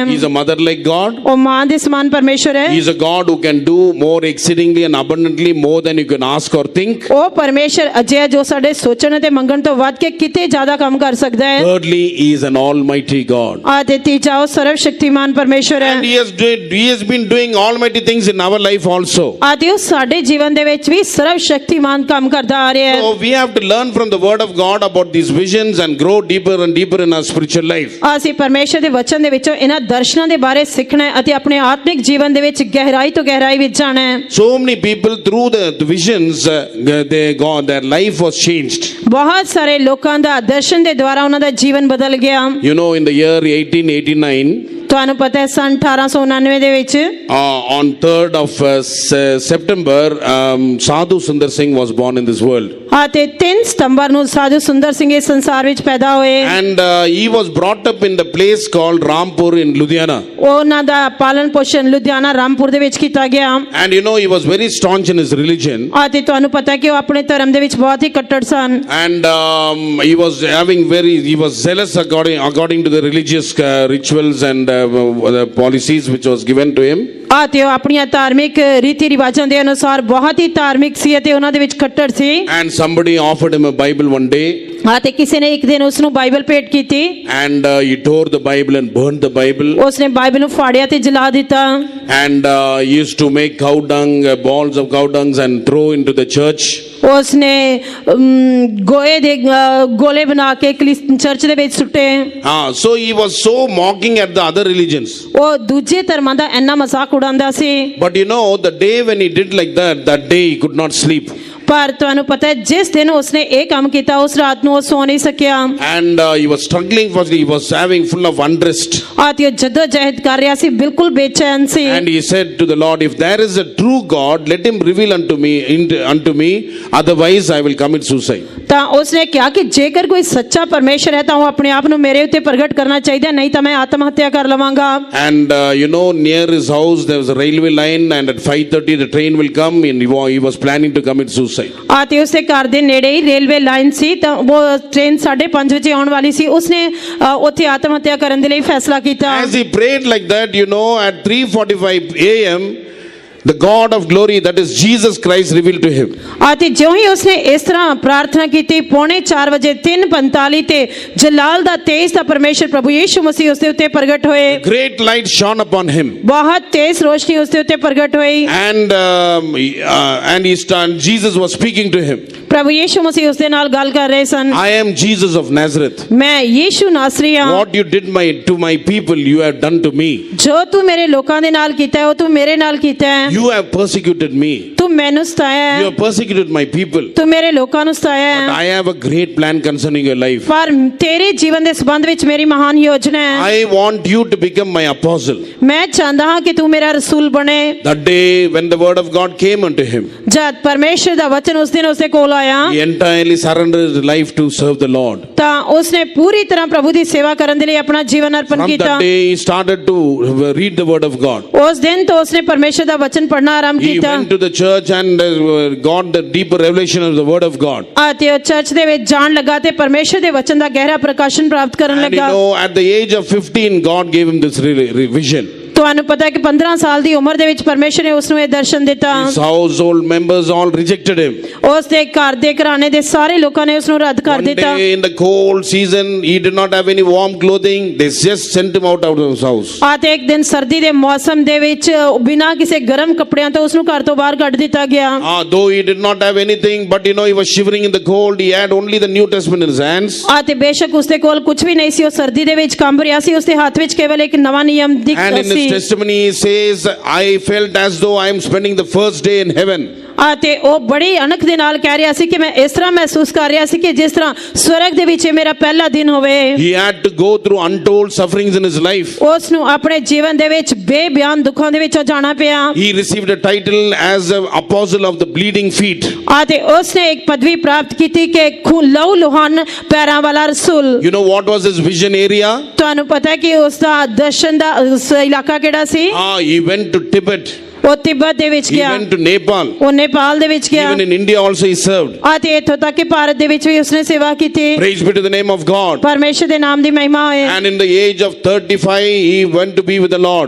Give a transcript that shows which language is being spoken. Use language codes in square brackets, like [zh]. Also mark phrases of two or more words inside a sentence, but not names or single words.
[en] He is a mother like God. [pa] ਉਹ ਮਾਂ ਦੇ ਸਮਾਨ ਪਰਮੇਸ਼ਰ ਹੈ। [en] He is a God who can do more exceedingly and abundantly more than you can ask or think. [pa] ਉਹ ਪਰਮੇਸ਼ਰ ਅਜਿਹਾ ਜੋ ਸਾਡੇ ਸੋਚਣ ਅਤੇ ਮੰਗਣ ਤੋਂ ਵੱਧ ਕੇ ਕਿਤੇ ਜ਼ਿਆਦਾ ਕੰਮ ਕਰ ਸਕਦਾ ਹੈ। [en] Thirdly, he is an almighty God. [pa] ਅਤੇ ਤੀਜਾ ਉਹ ਸਰਵ ਸ਼ਕਤੀਮਾਨ ਪਰਮੇਸ਼ਰ ਹੈ। [en] And he has been doing almighty things in our life also. [pa] ਅਤੇ ਉਹ ਸਾਡੇ ਜੀਵਨ ਦੇ ਵਿੱਚ ਵੀ ਸਰਵ ਸ਼ਕਤੀਮਾਨ ਕੰਮ ਕਰਦਾ ਆ ਰਿਹਾ ਹੈ। [en] So we have to learn from the word of God about these visions and grow deeper and deeper in our spiritual life. [pa] ਅਸੀਂ ਪਰਮੇਸ਼ਰ ਦੇ ਵਚਨ ਦੇ ਵਿੱਚੋਂ ਇਹਨਾਂ ਦਰਸ਼ਨਾਂ ਦੇ ਬਾਰੇ ਸਿੱਖਣਾ ਹੈ ਅਤੇ ਆਪਣੇ ਆਤਮਿਕ ਜੀਵਨ ਦੇ ਵਿੱਚ ਗਹਿਰਾਈ ਤੋਂ ਗਹਿਰਾਈ ਵਿੱਚ ਜਾਣਾ ਹੈ। [en] So many people through the visions, their life was changed. [pa] ਬਹੁਤ ਸਾਰੇ ਲੋਕਾਂ ਦਾ ਦਰਸ਼ਨ ਦੇ ਦੁਆਰਾ ਉਹਨਾਂ ਦਾ ਜੀਵਨ ਬਦਲ ਗਿਆ। [en] You know, in the year 1889, [pa] ਤੁਹਾਨੂੰ ਪਤਾ ਹੈ ਸਨ 1899 ਦੇ ਵਿੱਚ [en] on 3rd of September, Sadhu Sundar Singh was born in this world. [pa] ਅਤੇ 3 ਸਤੰਬਰ ਨੂੰ ਸਾਧੂ ਸੁੰਦਰ ਸਿੰਘ ਇਸ ਸੰਸਾਰ ਵਿੱਚ ਪੈਦਾ ਹੋਏ। [en] And he was brought up in the place called Rampur in Ludhiana. [pa] ਉਹਨਾਂ ਦਾ ਪਾਲਣ ਪੋਸ਼ਣ ਲੁਧਿਆਣਾ ਰਾਮਪੁਰ ਦੇ ਵਿੱਚ ਕੀਤਾ ਗਿਆ। [en] And you know, he was very staunch in his religion. [pa] ਅਤੇ ਤੁਹਾਨੂੰ ਪਤਾ ਹੈ ਕਿ ਉਹ ਆਪਣੇ ਧਰਮ ਦੇ ਵਿੱਚ ਬਹੁਤ ਹੀ ਕੱਟੜ ਸਨ। [en] And he was zealous according to the religious rituals and the policies which was given to him. [pa] ਅਤੇ ਉਹ ਆਪਣੀਆਂ ਧਾਰਮਿਕ ਰੀਤੀ ਰਿਵਾਜਾਂ ਦੇ ਅਨੁਸਾਰ ਬਹੁਤ ਹੀ ਧਾਰਮਿਕ ਸੀ ਅਤੇ ਉਹਨਾਂ ਦੇ ਵਿੱਚ ਕੱਟੜ ਸੀ। [en] And somebody offered him a Bible one day. [pa] ਅਤੇ ਕਿਸੇ ਨੇ ਇੱਕ ਦਿਨ ਉਸ ਨੂੰ ਬਾਈਬਲ ਭੇਟ ਕੀਤੀ। [en] And he tore the Bible and burned the Bible. [pa] ਉਸਨੇ ਬਾਈਬਲ ਨੂੰ ਫਾੜਿਆ ਤੇ ਜਲਾ ਦਿੱਤਾ। [en] And he used to make cow dung, balls of cow dungs and throw into the church. [pa] ਉਸਨੇ ਗੋਏ ਦੇ ਗੋਲੇ ਬਣਾ ਕੇ ਚਰਚ ਦੇ ਵਿੱਚ ਸੁੱਟੇ। [en] So he was so mocking at the other religions. [pa] ਉਹ ਦੂਜੇ ਧਰਮਾਂ ਦਾ ਇੰਨਾ ਮਜ਼ਾਕ ਉਡਾਉਂਦਾ ਸੀ। [en] But you know, the day when he did like that day he could not sleep. [pa] ਪਰ ਤੁਹਾਨੂੰ ਪਤਾ ਹੈ ਜਿਸ ਦਿਨ ਉਸਨੇ ਇਹ ਕੰਮ ਕੀਤਾ ਉਸ ਰਾਤ ਨੂੰ ਉਹ ਸੌ ਨਹੀਂ ਸਕਿਆ [en] And he was struggling for, he was having full of unrest. [pa] ਅਤੇ ਉਹ ਜਦੋਂ ਜਹਿਦ ਕਰ ਰਿਹਾ ਸੀ ਬਿਲਕੁਲ ਬੇਚੈਨ ਸੀ [en] And he said to the Lord, if there is a true God, let him reveal unto me, otherwise I will commit suicide. [pa] ਤਾਂ ਉਸਨੇ ਕਿਹਾ ਕਿ ਜੇਕਰ ਕੋਈ ਸੱਚਾ ਪਰਮੇਸ਼ਰ ਹੈ ਤਾਂ ਉਹ ਆਪਣੇ ਆਪ ਨੂੰ ਮੇਰੇ ਉੱਤੇ ਪ੍ਰਗਟ ਕਰਨਾ ਚਾਹੀਦਾ ਨਹੀਂ ਤਾਂ ਮੈਂ ਆਤਮ ਹੱਤਿਆ ਕਰ ਲਵਾਂਗਾ [en] And near his house there was a railway line, and at 5:30 the train will come, and he was planning to commit suicide. [pa] ਅਤੇ ਉਸਦੇ ਘਰ ਦੇ ਨੇੜੇ ਹੀ [en] railway line [pa] ਸੀ ਤਾਂ ਉਹ ਟ੍ਰੇਨ 5:30 ਵਜੇ ਆਉਣ ਵਾਲੀ ਸੀ ਉਸਨੇ ਉੱਥੇ ਆਤਮ ਹੱਤਿਆ ਕਰਨ ਦੇ ਲਈ ਫੈਸਲਾ ਕੀਤਾ [en] As he prayed like that, at 3:45 a.m., the God of glory, that is Jesus Christ, revealed to him. [pa] ਅਤੇ ਜਿਉਂ ਹੀ ਉਸਨੇ ਇਸ ਤਰ੍ਹਾਂ ਪ੍ਰਾਰਥਨਾ ਕੀਤੀ 3:45 ਵਜੇ 3:45 ਤੇ ਜਲਾਲ ਦਾ ਤੇਜ ਦਾ ਪਰਮੇਸ਼ਰ ਪ੍ਰਭੂ ਯੀਸ਼ੂ ਮਸੀਹ ਉਸਦੇ ਉੱਤੇ ਪ੍ਰਗਟ ਹੋਏ [en] Great light shone upon him. [pa] ਬਹੁਤ ਤੇਜ਼ ਰੋਸ਼ਨੀ ਉਸਦੇ ਉੱਤੇ ਪ੍ਰਗਟ ਹੋਈ [en] And Jesus was speaking to him. [pa] ਪ੍ਰਭੂ ਯੀਸ਼ੂ ਮਸੀਹ ਉਸਦੇ ਨਾਲ ਗੱਲ ਕਰ ਰਹੇ ਸਨ [en] I am Jesus of Nazareth. [pa] ਮੈਂ ਯੀਸ਼ੂ ਨਾਸਰੀ ਹਾਂ [en] What you did to my people, you have done to me. [pa] ਜੋ ਤੂੰ ਮੇਰੇ ਲੋਕਾਂ ਦੇ ਨਾਲ ਕੀਤਾ ਹੈ ਉਹ ਤੂੰ ਮੇਰੇ ਨਾਲ ਕੀਤਾ ਹੈ [en] You have persecuted me. [pa] ਤੂੰ ਮੈਨੂੰ ਸਤਾਇਆ [en] You [pa] ਹੈ [en] have persecuted my people. [pa] ਤੂੰ ਮੇਰੇ ਲੋਕਾਂ ਨੂੰ ਸਤਾਇਆ [en] But [pa] ਹੈ [en] I have a great plan concerning your life. [pa] ਪਰ ਤੇਰੇ ਜੀਵਨ ਦੇ ਸੰਬੰਧ ਵਿੱਚ ਮੇਰੀ ਮਹਾਨ ਯੋਜਨਾ ਹੈ [en] I want you to become my apostle. [pa] ਮੈਂ ਚਾਹੁੰਦਾ ਹਾਂ ਕਿ ਤੂੰ ਮੇਰਾ ਰਸੂਲ ਬਣੇ [en] That day when the word of God came unto him, [pa] ਜਦ ਪਰਮੇਸ਼ਰ ਦਾ ਵਚਨ ਉਸ ਦਿਨ ਉਸਦੇ ਕੋਲ ਆਇਆ [en] he entirely surrendered his life to serve the Lord. [pa] ਤਾਂ ਉਸਨੇ ਪੂਰੀ ਤਰ੍ਹਾਂ ਪ੍ਰਭੂ ਦੀ ਸੇਵਾ ਕਰਨ ਦੇ ਲਈ ਆਪਣਾ ਜੀਵਨ ਅਰਪਣ [en] From [pa] ਕੀਤਾ [en] that day he started to read the word of God. [pa] ਉਸ ਦਿਨ ਤੋਂ ਉਸਨੇ ਪਰਮੇਸ਼ਰ ਦਾ ਵਚਨ ਪੜ੍ਹਨਾ ਆਰੰਭ [en] He [pa] ਕੀਤਾ [en] went to the church and got the deeper revelation of the word of God. [pa] ਅਤੇ ਉਹ ਚਰਚ ਦੇ ਵਿੱਚ ਜਾਣ ਲੱਗਾ ਤੇ ਪਰਮੇਸ਼ਰ ਦੇ ਵਚਨ ਦਾ ਗਹਿਰਾ ਪ੍ਰਕਾਸ਼ਨ ਪ੍ਰਾਪਤ ਕਰਨ [en] And [pa] ਲੱਗਾ [en] at the age of 15, God gave him this vision. [pa] ਤੁਹਾਨੂੰ ਪਤਾ ਹੈ ਕਿ 15 ਸਾਲ ਦੀ ਉਮਰ ਦੇ ਵਿੱਚ ਪਰਮੇਸ਼ਰ ਨੇ ਉਸ ਨੂੰ ਇਹ ਦਰਸ਼ਨ ਦਿੱਤਾ [en] His household members all rejected him. [pa] ਉਸ ਦੇ ਘਰ ਦੇ ਘਰਾਣੇ ਦੇ ਸਾਰੇ ਲੋਕਾਂ ਨੇ ਉਸ ਨੂੰ ਰੱਦ ਕਰ [en] One [pa] ਦਿੱਤਾ [en] day in the cold season, he did not have any warm clothing. They just sent him out of his house. [pa] ਅਤੇ ਇੱਕ ਦਿਨ ਸਰਦੀ ਦੇ ਮੌਸਮ ਦੇ ਵਿੱਚ ਬਿਨਾਂ ਕਿਸੇ ਗਰਮ ਕੱਪੜਿਆਂ ਤੋਂ ਉਸ ਨੂੰ ਘਰ ਤੋਂ ਬਾਹਰ ਕੱਢ ਦਿੱਤਾ ਗਿਆ [en] Though he did not have anything, but he was shivering in the cold. He had only the New Testament in his hands. [pa] ਅਤੇ ਬੇਸ਼ੱਕ ਉਸ ਦੇ ਕੋਲ ਕੁਝ ਵੀ ਨਹੀਂ ਸੀ ਉਹ ਸਰਦੀ ਦੇ ਵਿੱਚ ਕੰਬ ਰਿਹਾ ਸੀ ਉਸ ਦੇ ਹੱਥ ਵਿੱਚ ਕੇਵਲ ਇੱਕ ਨਵਾਂ ਨਿਯਮ [en] And [pa] ਦਿਖਦਾ [en] in his [pa] ਸੀ [en] testimony, he says, I felt as though I am spending the first day in heaven. [pa] ਅਤੇ ਉਹ ਬੜੀ ਅਣਖ ਦੇ ਨਾਲ ਕਹਿ ਰਿਹਾ ਸੀ ਕਿ ਮੈਂ ਇਸ ਤਰ੍ਹਾਂ ਮਹਿਸੂਸ ਕਰ ਰਿਹਾ ਸੀ ਕਿ ਜਿਸ ਤਰ੍ਹਾਂ ਸਵਰਗ ਦੇ ਵਿੱਚ ਇਹ ਮੇਰਾ ਪਹਿਲਾ ਦਿਨ ਹੋਵੇ [en] He had to go through untold sufferings in his life. [pa] ਉਸ ਨੂੰ ਆਪਣੇ ਜੀਵਨ ਦੇ ਵਿੱਚ ਬੇਬਿਆਨ ਦੁੱਖਾਂ ਦੇ ਵਿੱਚੋਂ ਜਾਣਾ ਪਿਆ [en] He received a title as an apostle of the bleeding feet. [pa] ਅਤੇ ਉਸ ਨੇ ਇੱਕ ਪਦਵੀ ਪ੍ਰਾਪਤ ਕੀਤੀ ਕਿ ਲਹੂ ਲੁਹਾਨ ਪੈਰਾਂ ਵਾਲਾ ਰਸੂਲ [en] You know what was his vision area? [pa] ਤੁਹਾਨੂੰ ਪਤਾ ਹੈ ਕਿ ਉਸ ਦਾ ਦਰਸ਼ਨ ਦਾ ਇਲਾਕਾ ਕਿਹੜਾ ਸੀ [en] He went to Tibet. [pa] ਉਹ ਤਿੱਬਤ ਦੇ ਵਿੱਚ [en] He [pa] ਗਿਆ [en] went to Nepal. [pa] ਉਹ ਨੇਪਾਲ ਦੇ ਵਿੱਚ ਗਿਆ [en] Even in India also he served. [pa] ਅਤੇ ਇੱਥੋਂ ਤੱਕ ਕਿ ਭਾਰਤ ਦੇ ਵਿੱਚ ਵੀ ਉਸਨੇ ਸੇਵਾ ਕੀਤੀ [en] Praise be to the name of God. [pa] ਪਰਮੇਸ਼ਰ ਦੇ ਨਾਮ ਦੀ ਮਹਿਮਾ ਹੋਏ [en] And in the age of 35, he went to be with the Lord.